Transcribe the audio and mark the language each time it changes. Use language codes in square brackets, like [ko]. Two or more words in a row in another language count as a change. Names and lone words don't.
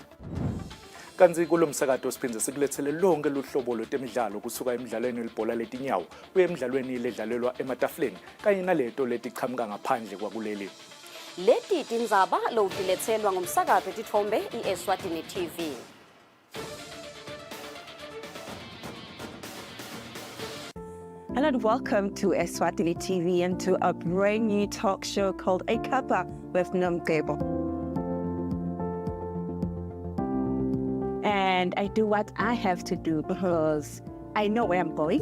[ss] Kanzi kulo msakazo siphindze sikulethele lonke luhlobo lwetemidlalo kusuka emidlalweni welibhola letinyawo kuye emidlalweni ledlalelwa ematafuleni kanye naleto letiqhamuka ngaphandle kwakuleli. Leti tindzaba loutiletselwa ngumsakazo wetithombe iEswatini TV. [en] Hello and welcome to Eswatini TV and to a brand new talk show called A Cuppa with Nomgebo. And I do what I have to do because I know where I'm going.